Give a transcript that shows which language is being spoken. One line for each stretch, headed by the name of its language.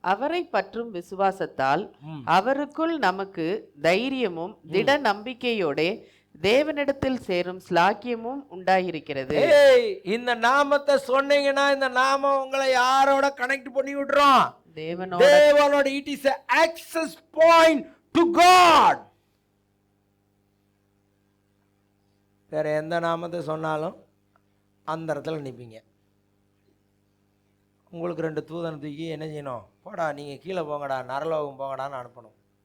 Tamil: அவரை பற்றும் விசுவாசத்தால் அவருக்குள் நமக்கு தைரியமும் திட நம்பிக்கையோட தேவனிடத்தில் சேரும் ஸ்லாக்கியமும் உண்டாயிருக்கிறது. இந்த நாமத்தை சொன்னீங்கன்னா இந்த நாமம் உங்களை யாரோட கனெக்ட் பண்ணி விடுறோம், தேவனோட.
English: It is an access point to God.
Tamil: வேற எந்த நாமத்தை சொன்னாலும் அந்த இடத்துல நிற்பீங்க. உங்களுக்கு 2 தூதனை தூக்கி என்ன செய்யணும், போடா நீங்கள் கீழே போங்கடா, நரலோகம் போங்கடான்னு அனுப்பணும்.